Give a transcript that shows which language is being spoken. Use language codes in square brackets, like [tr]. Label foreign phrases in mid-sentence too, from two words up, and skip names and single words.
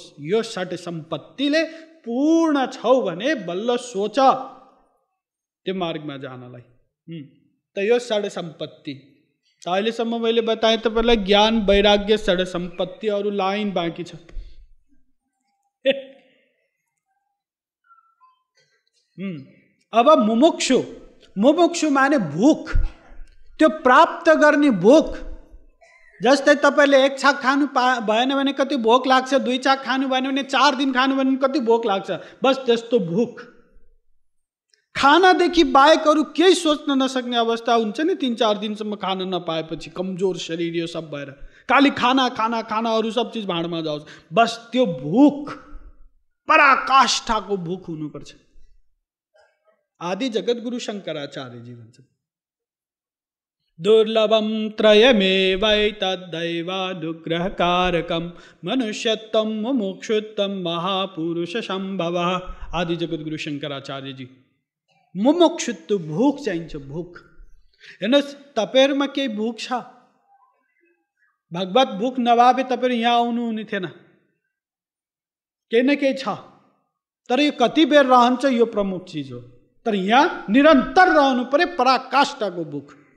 [ne] यो षट सम्पत्तिले पूर्ण छौ भने बल्ल सोच त्यो मार्गमा जानलाई। त यो षट सम्पत्ति अहिलेसम्म मैले बताएँ तपाईलाई, ज्ञान वैराग्य षट सम्पत्ति, अरू लाइन बाँकी छ। अब मुमुक्षु। मुमुक्षु माने भूख, त्यो प्राप्त गर्ने भूख। जस्तै तपाईले एक छाक खानु भएन भने कति भोक लाग्छ, दुई छाक खानु भएन भने 4 दिन खानु भने कति भोक लाग्छ, बस त्यस्तो भूख। खानादेखि बाहेक अरू केही सोच्न नसक्ने अवस्था हुन्छ नि, 3-4 दिनसम्म खान नपाएपछि, कमजोर शरीर यो सब भएर खाली खाना खाना खाना, अरू सब चिज भाँडमा जाओस्, बस त्यो भूख, पराकाष्ठाको भूख हुनुपर्छ। आदि जगत गुरु शंकराचार्यजी भन्छन्, [sa] दुर्लभम त्रयमेवैतद्दैवानुग्रह कारकम मनुष्यत्वम मुमुक्षुत्वम महापुरुष संभव। [ne] आदि जगत गुरु शंकराचार्यजी। मुमुक्षुत्व भूख चाहिन्छ, भूख। हेर्नुहोस् तपाईहरुमा केही भूख छ, भगवत भूख नभए तपाईहरु यहाँ आउनु हुने थिएन। केही न केही छ, तर यो कति बेर रहन्छ यो प्रमुख चीज हो। तर यहाँ निरन्तर रहनु पर्यो, पराकाष्ठाको भूख।